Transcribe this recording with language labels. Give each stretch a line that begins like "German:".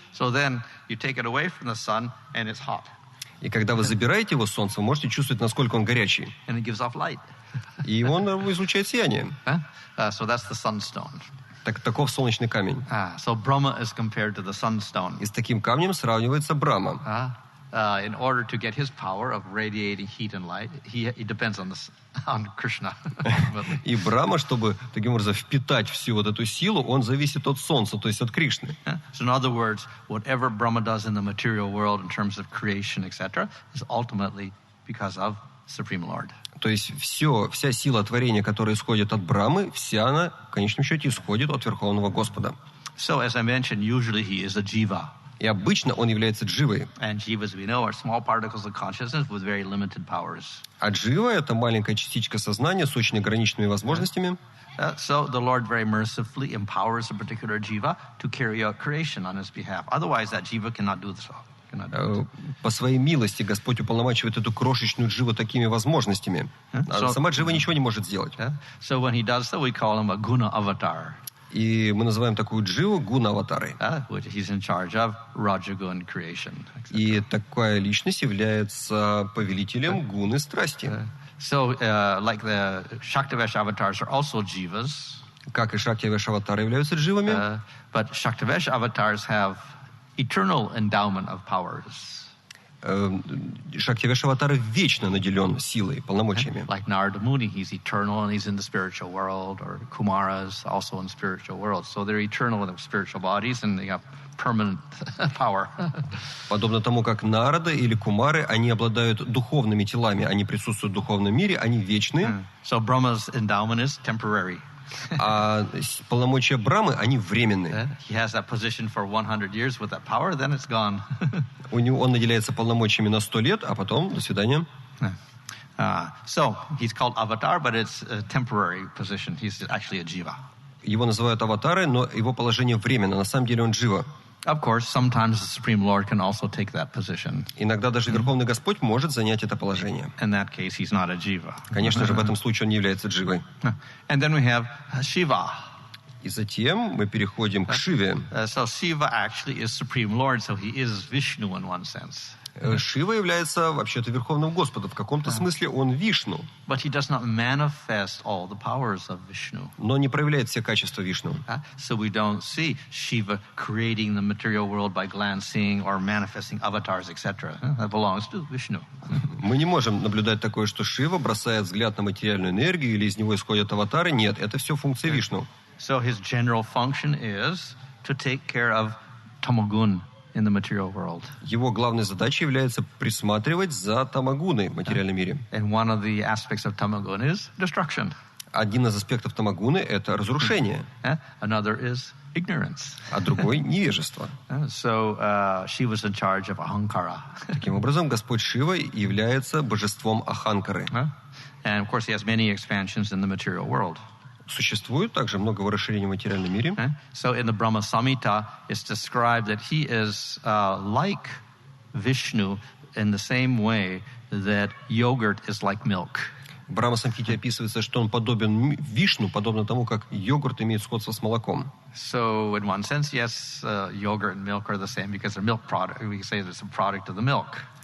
English: So then you take it away from the sun and it's hot.
Russian: И когда вы забираете его с солнца, вы можете чувствовать, насколько он горячий.
English: And it gives off light.
Russian: И он излучает сияние.
English: So that's the sunstone.
Russian: Таков солнечный камень.
English: So Brahma is compared to the sunstone.
Russian: И с таким камнем сравнивается Брахма.
English: In order to get his power of radiating heat and light, he depends on Krishna.
Russian: И Брахма, чтобы таким образом впитать всю вот эту силу, он зависит от солнца, то есть от Кришны.
English: So in other words, whatever Brahma does in the material world in terms of creation, etc., is ultimately because of Supreme Lord.
Russian: То есть вся сила творения, которая исходит от Брахмы, вся она, в конечном счете, исходит от Верховного Господа.
English: So, as I mentioned, usually he is a jiva.
Russian: И обычно он является дживой.
English: And jivas, we know, are small particles of consciousness with very limited powers.
Russian: А джива — это маленькая частичка сознания с очень ограниченными возможностями.
English: So the Lord very mercifully empowers a particular jiva to carry out creation on his behalf. Otherwise, that jiva cannot do so.
Russian: По своей милости Господь уполномачивает эту крошечную дживу такими возможностями. А сама джива ничего не может сделать.
English: So when he does so, we call him a guna avatar.
Russian: И мы называем такую дживу гуна-аватарой.
English: He's in charge of rajagun creation.
Russian: И такая личность является повелителем гуны страсти.
English: So, like the Shaktivesh avatars are also jivas.
Russian: Как и Шактивеш-аватары являются дживами.
English: But Shaktivesh avatars have eternal endowment of powers.
Russian: Шактивеш-аватар вечно наделен силой, полномочиями.
English: Like Narada Muni, he's eternal and he's in the spiritual world, or Kumaras also in the spiritual world. So they're eternal in their spiritual bodies and they have permanent power.
Russian: Подобно тому, как Нарада или Кумары, они обладают духовными телами, они присутствуют в духовном мире, они вечны.
English: So Brahma's endowment is temporary.
Russian: А полномочия Брамы, они временные.
English: He has that position for 100 years with that power, then it's gone.
Russian: Он наделяется полномочиями на 100 лет, а потом до свидания.
English: So he's called avatar, but it's a temporary position. He's actually a jiva.
Russian: Его называют аватарой, но его положение временно. На самом деле он джива.
English: Of course, sometimes the Supreme Lord can also take that position.
Russian: Иногда даже Верховный Господь может занять это положение.
English: In that case, he's not a jiva.
Russian: Конечно же, в этом случае он не является дживой.
English: And then we have Shiva.
Russian: И затем мы переходим к Шиве.
English: So Shiva actually is Supreme Lord, so he is Vishnu in one sense.
Russian: Шива является вообще-то Верховным Господом. В каком-то смысле он Вишну.
English: But he does not manifest all the powers of Vishnu.
Russian: Но не проявляет все качества Вишну.
English: So we don't see Shiva creating the material world by glancing or manifesting avatars, etc. That belongs to Vishnu.
Russian: Мы не можем наблюдать такое, что Шива бросает взгляд на материальную энергию или из него исходят аватары. Нет, это все функция Вишну.
English: So his general function is to take care of tamagun in the material world.
Russian: Его главной задачей является присматривать за тамагуной в материальном мире.
English: And one of the aspects of tamagun is destruction.
Russian: Один из аспектов тамагуны – это разрушение.
English: Another is ignorance.
Russian: А другой – невежество.
English: So she was in charge of ahankara.
Russian: Таким образом, Господь Шива является божеством Аханкары.
English: And of course he has many expansions in the material world.
Russian: Существует также много расширений в материальном мире.
English: So in the Brahma Samhita, it's described that he is like Vishnu in the same way that yogurt is like milk.
Russian: В Брахма Самхите описывается, что он подобен Вишну, подобно тому, как йогурт имеет сходство с молоком.
English: So in one sense, yes, yogurt and milk are the same because they're milk product. We say it's a product of the milk.